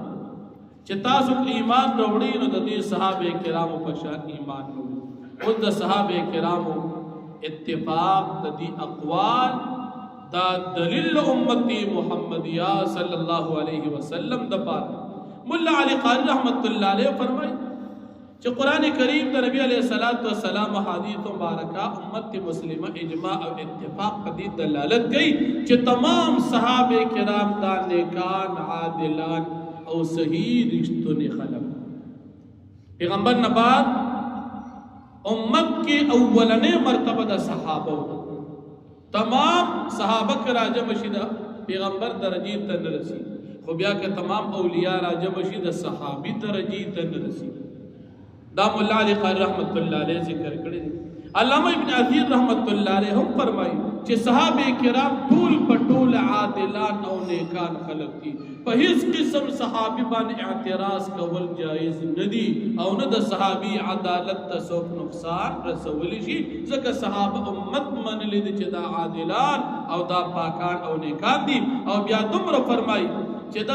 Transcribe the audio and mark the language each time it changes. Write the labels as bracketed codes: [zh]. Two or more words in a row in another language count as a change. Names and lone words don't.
[ps] چې تاسو ایمان وروړي نو د دې صحابه کرامو په شان ایمان وروړي او د صحابه کرامو اتفاق د دې اقوال دا دلیل [ar] امتی محمدیه صلی الله علیه وسلم [ps] د پاره مولا علی قاری [ar] رحمت الله علیه [ps] فرمایي چې قرآن کریم د نبی [ar] علیہ الصلوۃ والسلام [ps] حدیث مبارکہ امت مسلمہ اجماع او اتفاق په دې دلالت کوي چې تمام صحابه کرام دا نیکان عادلان او صحیح رښتونی خلق پیغمبر نه بعد امت کې اولنې مرتبه د صحابه تمام صحابه کې راجم شي د پیغمبر درجه ته نه رسي خو بیا که تمام اولیاء راجم شي د صحابي درجه ته نه رسي دا مولا علی قاری [ar] رحمت الله علیه [ps] ذکر کړی علامہ ابن اثیر [ar] رحمت اللہ علیہ [ps] هم فرمائی چې صحابه کرام ټول پټول عادلان او نیکان خلق دي په هیڅ قسم صحابي باندې اعتراض کول جایز ندي او نه د صحابي عدالت ته څوک نقصان رسولی شي ځکه صحابه امت منلي دي چې دا عادلان او دا پاکان او نیکان دي او بیا دومره فرمائی چې